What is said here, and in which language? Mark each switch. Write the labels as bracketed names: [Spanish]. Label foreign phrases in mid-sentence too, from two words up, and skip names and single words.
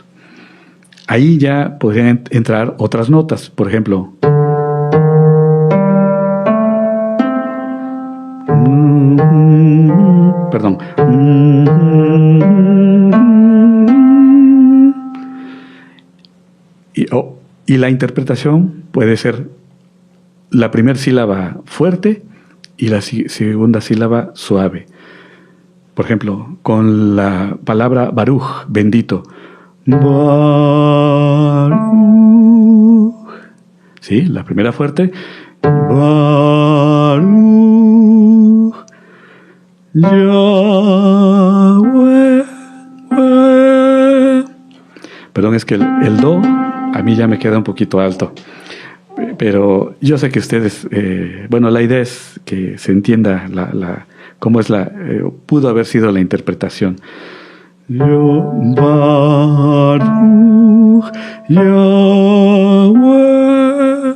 [Spanish] Ahí ya podrían entrar otras notas, por ejemplo, perdón, y la interpretación puede ser la primera sílaba fuerte y la segunda sílaba suave. Por ejemplo, con la palabra Baruch, bendito. Baruch. Sí, la primera fuerte. Baruch. Yahweh. Perdón, es que el do a mí ya me queda un poquito alto. Pero yo sé que ustedes, la idea es que se entienda cómo es pudo haber sido la interpretación. [Hebrew] ברוך יהוה.